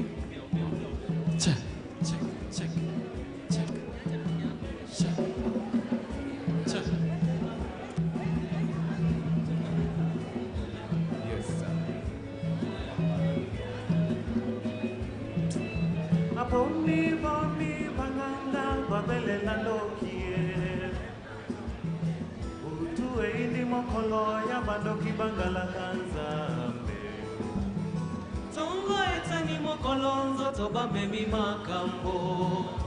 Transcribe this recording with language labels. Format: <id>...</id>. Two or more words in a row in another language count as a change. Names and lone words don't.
<en>Check, check, check, check, check, check. Yes, sir.</en> <ln>Aboni boni banganga babele landokie. Utuwe indi mokolo ya bandoki bangala kanzambe. Tongo etani mokolo nzoto bamemi makambo.</ln>